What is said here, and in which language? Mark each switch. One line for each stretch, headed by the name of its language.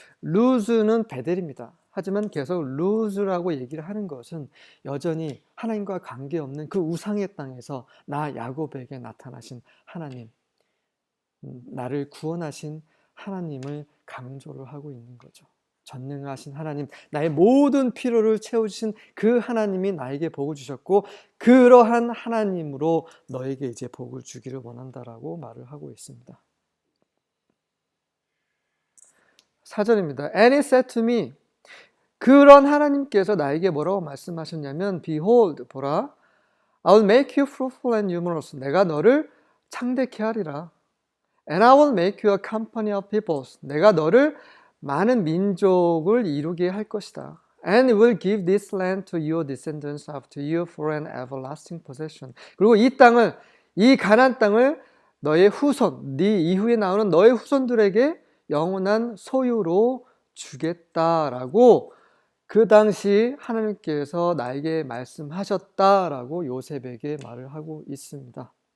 Korean: 루즈는 베델입니다. 하지만 계속 루즈라고 얘기를 하는 것은 여전히 하나님과 관계없는 그 우상의 땅에서 나 야곱에게 나타나신 하나님, 나를 구원하신 하나님을 강조를 하고 있는 거죠. 전능하신 하나님, 나의 모든 필요를 채워주신 그 하나님이 나에게 복을 주셨고 그러한 하나님으로 너에게 이제 복을 주기를 원한다라고 말을 하고 있습니다. 4절입니다.
English: And he said to me,
Korean: 그런 하나님께서 나에게 뭐라고 말씀하셨냐면
English: Behold,
Korean: 보라,
English: I will make you fruitful and numerous.
Korean: 내가 너를 창대케 하리라.
English: And I will make you a company of peoples.
Korean: 내가 너를 많은 민족을 이루게 할 것이다.
English: And will give this land to your descendants after you for an everlasting possession.
Korean: 그리고 이 가나안 땅을 너의 후손, 네 이후에 나오는 너의 후손들에게 영원한 소유로 주겠다라고 그 당시 하나님께서 나에게 말씀하셨다라고 요셉에게 말을 하고 있습니다.